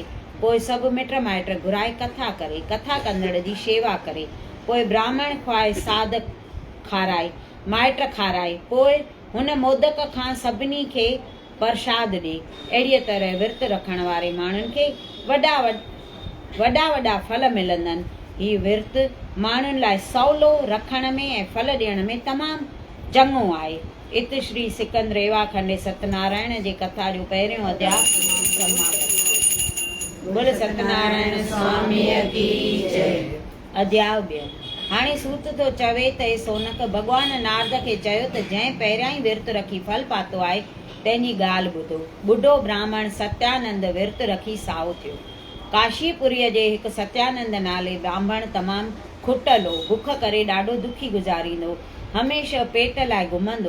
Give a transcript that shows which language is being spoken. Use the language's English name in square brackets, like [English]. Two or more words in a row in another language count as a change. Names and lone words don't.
[Sindhi] पोइ सभु मिट माइट घुराए कथा करे, कथा कंदड़ जी शेवा करे, पोइ ब्राह्मण खुआए, साध खाराए, माइट खाराए, पोइ हुन मोदक खां सभिनी खे प्रसाद ॾे। अहिड़ीअ तरह विर्त रखण वारे माण्हुनि खे वॾा वॾा फल मिलंदनि। हीउ विर्त माण्हुनि लाइ सवलो रखण में ऐं फल ॾियण में तमामु चङो आहे। [Sanskrit] इत श्री सिकंद रेवा खंडे [Sindhi] सत्यनारायण जे कथा जो पहिरियों अध्याय समाप्त। बोल सत्यनारायण स्वामीअ की जय। अध्याय 2। हाणे सूत थो चवे त सोनक भॻवान नारद खे चयो त जंहिं पहिरियां ई विर्त रखी फल पातो आहे तंहिंजी ॻाल्हि ॿुधो। ॿुढो ब्राह्मण सत्यानंद विर्त रखी साओ थियो। काशीपुरीअ जे हिकु सत्यानंद नाले ब्राह्मण तमामु खुटल हो, बुख करे ॾाढो दुखी गुज़ारींदो, हमेशह पेट लाइ घुमंदो।